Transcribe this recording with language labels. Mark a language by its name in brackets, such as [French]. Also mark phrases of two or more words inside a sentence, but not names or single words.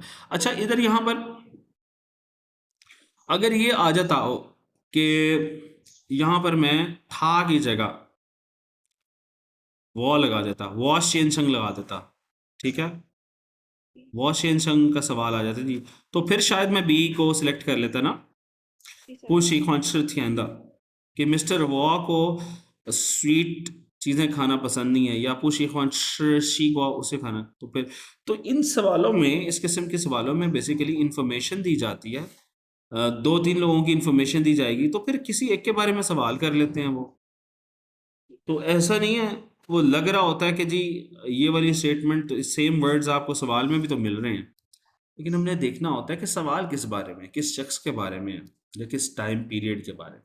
[Hindi] अच्छा, इधर यहाँ पर अगर ये आ जाता हो कि यहाँ पर मैं था की जगह वो लगा देता, वॉश चेन लगा देता, ठीक है, वॉश चेन का सवाल आ जाता जी, तो फिर शायद मैं बी को सिलेक्ट कर लेता ना। जी सर। [Chinese] 不喜欢吃甜的, [Hindi] कि मिस्टर वॉ को स्वीट चीज़ें खाना पसंद नहीं है, या [Chinese] 不喜欢吃西瓜 [Hindi] उसे खाना। तो फिर तो इन सवालों में, इस किस्म के सवालों में [English] basically information [Hindi] दी जाती है, दो तीन लोगों की इंफॉर्मेशन दी जाएगी, तो फिर किसी एक के बारे में सवाल कर लेते हैं वो। तो ऐसा नहीं है, वो लग रहा होता है कि जी ये वाली स्टेटमेंट, [English] same words [Hindi] आपको सवाल में भी तो मिल रहे हैं, लेकिन हमने देखना होता है कि सवाल किस बारे में, किस शख्स के बारे में है, या किस [English] time period [Hindi] के बारे में।